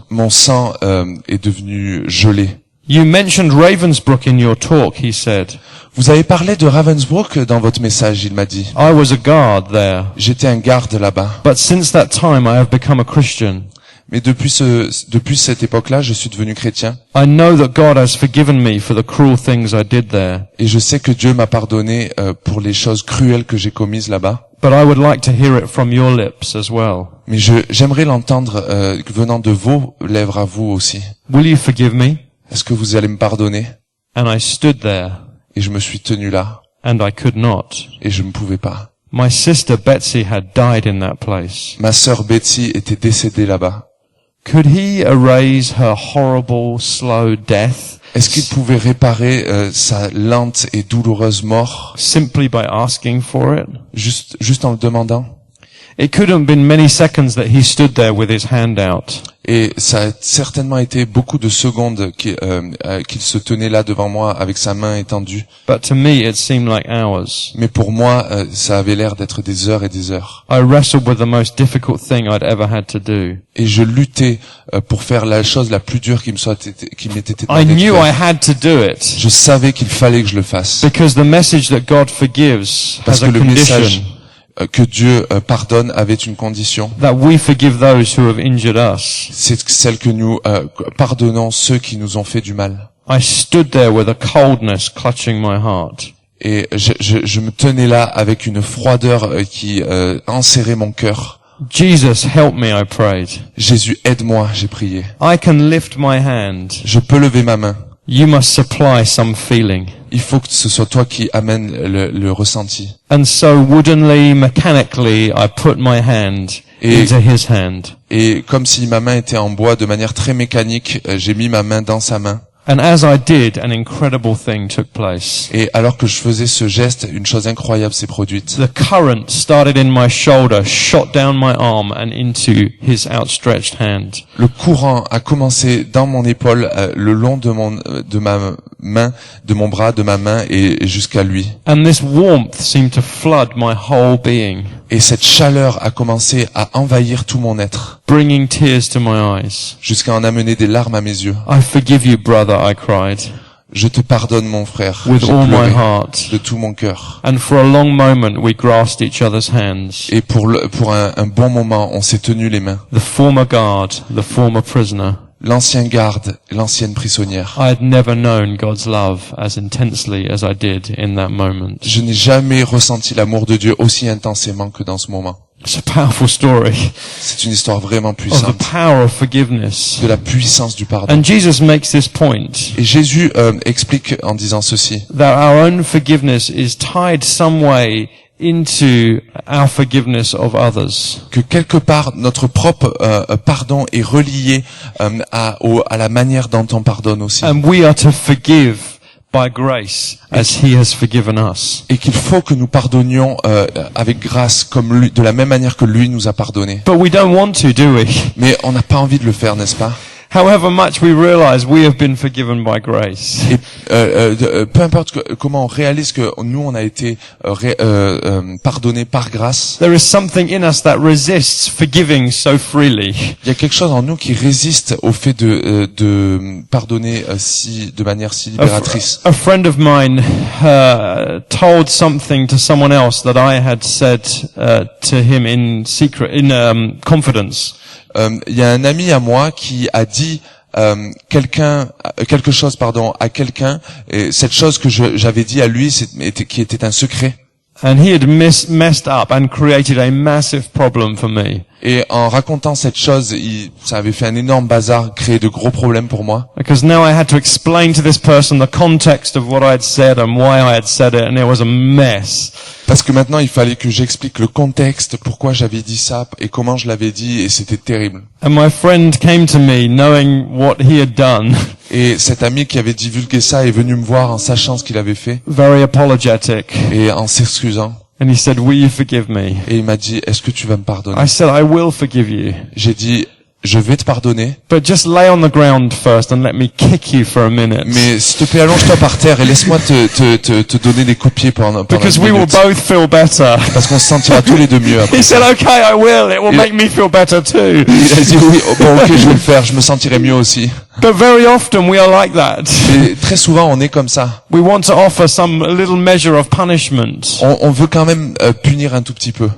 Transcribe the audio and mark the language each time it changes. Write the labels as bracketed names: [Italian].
[French] Mon sang est devenu gelé. [English] You mentioned Ravensbrück in your talk, he said. [French] Vous avez parlé de Ravensbrück dans votre message, il m'a dit. [English] I was a guard there. [French] J'étais un garde là-bas. [English] But since that time I have become a Christian. [French] Mais depuis cette époque-là, je suis devenu chrétien. [English] I know that God has forgiven me for the cruel things I did there. [French] Et je sais que Dieu m'a pardonné pour les choses cruelles que j'ai commises là-bas. [English] But I would like to hear it from your lips as well. [French] Mais j'aimerais l'entendre venant de vos lèvres à vous aussi. [English] Will you forgive me? [French] Est-ce que vous allez me pardonner? [English] And I stood there. [French] Et je me suis tenu là. [English] And I could not. [French] Et je ne pouvais pas. [English] My sister Betsy had died in that place. [French] Ma sœur Betty était décédée là-bas. [English] Could he erase her horrible, slow death? [French] Est-ce qu'il pouvait réparer sa lente et douloureuse mort? [English] Simply by asking for it? [French] Juste en le demandant? [English] It could have been many seconds that he stood there with his hand out. [French] Et ça a certainement été beaucoup de secondes qu'il se tenait là devant moi avec sa main étendue. [English] But to me it seemed like hours. [French] Mais pour moi, ça avait l'air d'être des heures et des heures. [English] I wrestled with the most difficult thing I'd ever had to do. [French] Et je luttais pour faire la chose la plus dure qui m'était été [English] I [French] demandée de [English] knew I [French] faire. [English] had to do it. [French] Je savais qu'il fallait que je le fasse. [English] Because the message that God forgives [French] Parce [English] has [French] que [English] a [French] le message [English] condition. [French] Que Dieu pardonne avait une condition. [English] That we forgive those who have injured us. [French] C'est celle que nous pardonnons ceux qui nous ont fait du mal. [English] I stood there with a coldness clutching my heart. [French] Et je me tenais là avec une froideur qui enserrait mon cœur. [English] Jesus, help me, I prayed. [French] Jésus, aide-moi, j'ai prié. [English] I can lift my hand. [French] Je peux lever ma main. [English] You must supply some feeling. [French] Il faut que ce soit toi qui amène le ressenti. [English] And so woodenly, mechanically, I put my hand into his hand. [French] Et comme si ma main était en bois, de manière très mécanique, j'ai mis ma main dans sa main. [English] And as I did, an incredible thing took place. [French] Et alors que je faisais ce geste, une chose incroyable s'est produite. [English] The current started in my shoulder, shot down my arm and into his outstretched hand. [French] Le courant a commencé dans mon épaule, le long de ma main, de mon bras, de ma main et jusqu'à lui. [English] And this warmth seemed to flood my whole being, [French] Et cette chaleur a commencé à envahir tout mon être, [English] bringing tears to my eyes. [French] jusqu'à en amener des larmes à mes yeux. [English] I forgive you, brother, I cried, [French] Je te pardonne, mon frère. [English] with [French] J'ai [English] all my [French] pleuré [English] heart. [French] de tout mon cœur. [English] And for a long moment we grasped each other's hands. [French] Et pour un bon moment, on s'est tenus les mains. [English] The former guard, the former prisoner. [French] L'ancien garde, l'ancienne prisonnière. [English] I had never known God's love as intensely as I did in that moment. [French] Je n'ai jamais ressenti l'amour de Dieu aussi intensément que dans ce moment. [English] It's a powerful story [French] C'est une histoire vraiment [English] of the [French] puissante [English] power of forgiveness. [French] de la puissance du pardon. [English] And Jesus makes this point [French] Et Jésus explique en disant ceci, [English] that our own forgiveness is tied some way into our forgiveness of others. [French] que quelque part notre propre pardon est relié à la manière dont on pardonne aussi. [English] And we are to forgive by grace as he has forgiven us. [French] Et qu'il faut que nous pardonnions avec grâce comme lui, de la même manière que lui nous a pardonné. [English] But we don't want to, do we? [French] Mais on n'a pas envie de le faire, n'est-ce pas? [English] However much we realize we have been forgiven by grace. [French] Et peu importe comment on réalise que nous on a été pardonné par grâce, [English] There is something in us that resists forgiving so freely. [French] il y a quelque chose en nous qui résiste au fait de pardonner de manière si libératrice. [English] A friend of mine told something to someone else that I had said to him in secret, in confidence. [French] Il y a un ami à moi qui a dit quelque chose à quelqu'un, et cette chose que j'avais dit à lui, qui était un secret. [English] And he had messed up and created a massive problem for me. [French] Et en racontant cette chose, ça avait fait un énorme bazar, créé de gros problèmes pour moi. [English] Because now I had to explain to this person the context of what I had said and why I had said it, and it was a mess. [French] Parce que maintenant, il fallait que j'explique le contexte, pourquoi j'avais dit ça et comment je l'avais dit, et c'était terrible. [English] And my friend came to me knowing what he had done. [French] Et cet ami qui avait divulgué ça est venu me voir en sachant ce qu'il avait fait, [English] Very apologetic. [French] et en s'excusant. [English] And he said, will you forgive me? [French] Et il m'a dit, est-ce que tu vas me pardonner? [English] I said, I will forgive you. [French] J'ai dit, je vais te pardonner, [English] But just lay on the ground first and let me kick you for a minute. [French] mais s'il te plaît, allonge-toi par terre et laisse-moi te donner des coups de pied pendant [English] Because [French] une [English] we will [French] minute. [English] both feel better. [French] Parce qu'on se sentira tous les deux mieux après. [English] He said, okay, I will. It will [French] Il- [English] make me feel better too. [French] Il a dit oui, bon ok, je vais le faire, je me sentirai mieux aussi. [English] But very often we are like that. [French] Mais très souvent, on est comme ça. [English] We want to offer a little measure of punishment. [French] On veut quand même punir un tout petit peu.